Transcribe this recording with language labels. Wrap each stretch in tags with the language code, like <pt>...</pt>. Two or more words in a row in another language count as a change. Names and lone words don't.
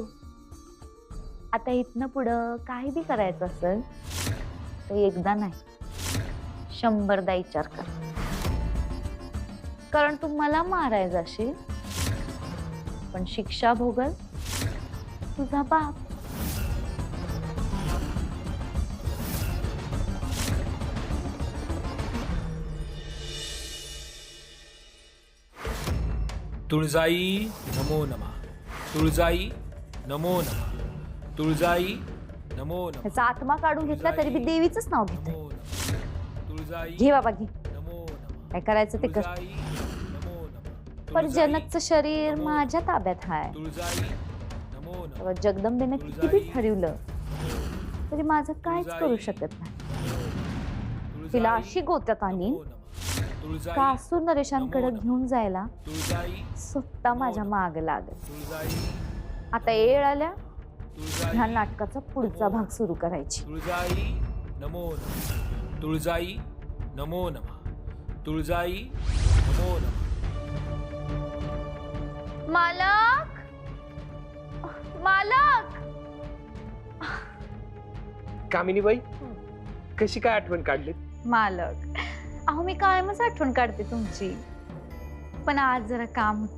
<mr>आता इथनं पुढं काही बी करायचं असेल तर एकदा नाही 100दा विचार कर. कारण तू मला मारायला जाशील पण शिक्षा भोगल तुझा बाप.</mr> <sa>तुळजाई नमो नमः. तुळजाई नमो नमः. तुळजाई नमो नमः.</sa> <mr>ह्याचा आत्मा काढून घेतला तरी बी देवीचंच नाव घेत.</mr> <sa>नमो नमः. तुळजाई</sa> <mr>घे बाबा घे,</mr> <sa>नमो नमः.</sa> <mr>काय करायचं ते कर.</mr> <sa>तुळजाई नमो नमः.</sa> <mr>पण तुळजाई जनकचं शरीर नमो माझ्या ताब्यात आहे.</mr> <sa>तुळजाई नमो नमः.</sa> <mr>तेव्हा जगदंबेनं किती बी ठरवलं तरी माझं काहीच करू शकत नाही. तुळजाई तिला अशी गोत्यात आणीन</mr> <sa>नमो नमः. तुळजाई</sa> <mr>का असुर नरेशांकडे घेऊन जायला तुळजाई स्वतः माझ्या माग लागल. तुळजाई आता येळ आल्या तुळजाई ह्या नाटकाचा पुढचा भाग सुरू करायची.</mr> <sa>तुळजाई नमो नमः. तुळजाई नमो नमः. तुळजाई नमो नमः.</sa> <mr>मालक, मालक. कामिनीबाई, कशी काय आठवण काढली? मालक, अहो मी कायमच आठवण काढते तुमची, पण आज जरा काम होत.</mr>